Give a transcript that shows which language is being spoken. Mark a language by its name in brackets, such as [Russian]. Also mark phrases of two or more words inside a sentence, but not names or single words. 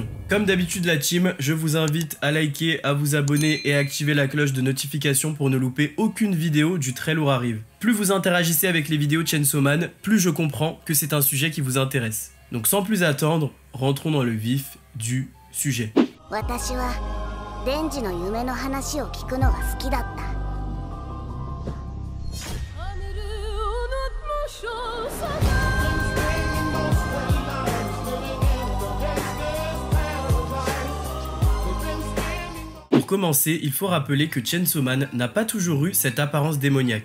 [French] Comme d'habitude la team, je vous invite à liker, à vous abonner et à activer la cloche de notification pour ne louper aucune vidéo du Très Lourd Arrive. Plus vous interagissez avec les vidéos de Chainsaw Man, plus je comprends que c'est un sujet qui vous intéresse. Donc sans plus attendre, rentrons dans le vif du sujet. [Japanese] デンジの夢の話を聞くのが好きだった。 [French] Pour commencer, il faut rappeler que Chainsaw Man n'a pas toujours eu cette apparence démoniaque.